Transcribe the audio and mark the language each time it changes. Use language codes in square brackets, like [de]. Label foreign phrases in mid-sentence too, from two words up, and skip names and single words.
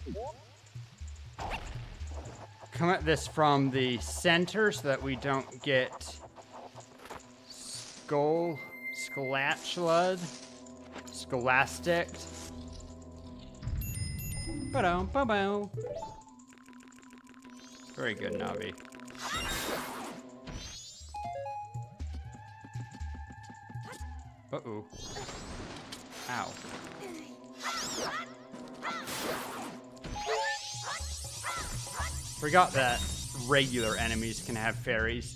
[en] Come at this from the center so that we don't get scholastic. Ba-dum-ba-bow. Very good, Navi. Uh-oh. Ow. Forgot that regular enemies can have fairies.